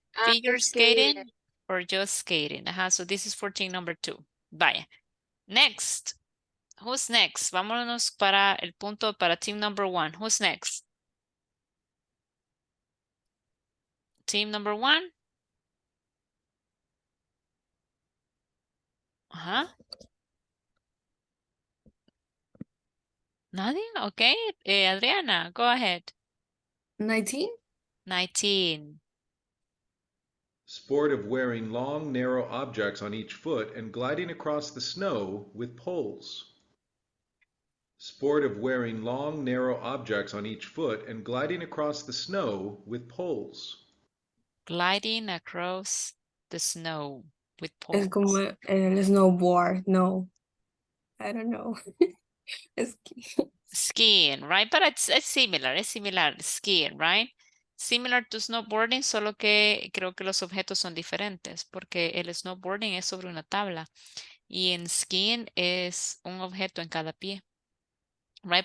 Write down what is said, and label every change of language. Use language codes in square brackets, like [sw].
[en] Figure skating or just skating. Ajá, so this is for team number 2. Vaya. Next. Who's next? [es] Vámonos para el punto para team number 1. [en] Who's next? Team number 1. Ajá. Nadie? Okay. Adriana, go ahead. 19? 19. Sport of wearing long, narrow objects on each foot and gliding across the snow with poles. Sport of wearing long, narrow objects on each foot and gliding across the snow with poles. Gliding across the snow with [es] Es como [en] poles. el snowboard. No. I don't know. Skiing, right? But it's similar, skiing, right? [es] Similar to snowboarding, solo que creo que los objetos son diferentes, porque el snowboarding es sobre una tabla y en skiing es un objeto en cada pie, right?